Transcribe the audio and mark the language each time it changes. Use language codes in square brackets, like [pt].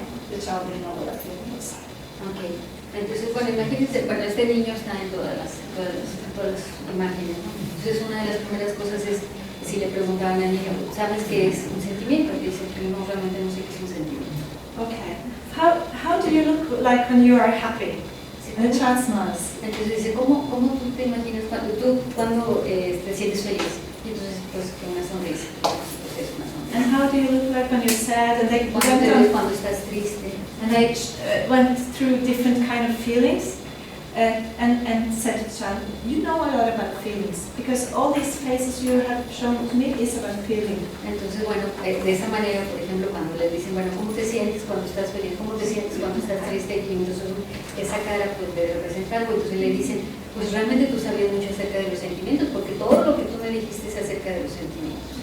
[en] The child didn't know what a feeling is. Okay. [es] Entonces, bueno, imagínense, bueno, este niño está en todas las imágenes, ¿no? Entonces, una de las primeras cosas es, si le preguntaban al niño, ¿sabes qué es un sentimiento? Y dice que no, realmente no sé qué es un sentimiento. [en] Okay. How do you look like when you are happy? And the child smiles. [es] Entonces dice, ¿cómo tú te imaginas cuando te sientes feliz? Y entonces, pues, con una sonrisa. Pues es una sonrisa. [en] And how do you look like when you're sad? And they [es] Cuando estás triste. [en] And they went through different kind of feelings and said to the child, you know a lot about feelings, because all these faces you have shown to me is about feeling. [es] Entonces, bueno, de esa manera, por ejemplo, cuando les dicen, bueno, ¿cómo te sientes cuando estás feliz? ¿Cómo te sientes cuando estás triste? Y entonces esa cara pues debe representar algo. Entonces le dicen, pues realmente tú sabías mucho acerca de los sentimientos, porque todo lo que tú me dijiste es acerca de los sentimientos.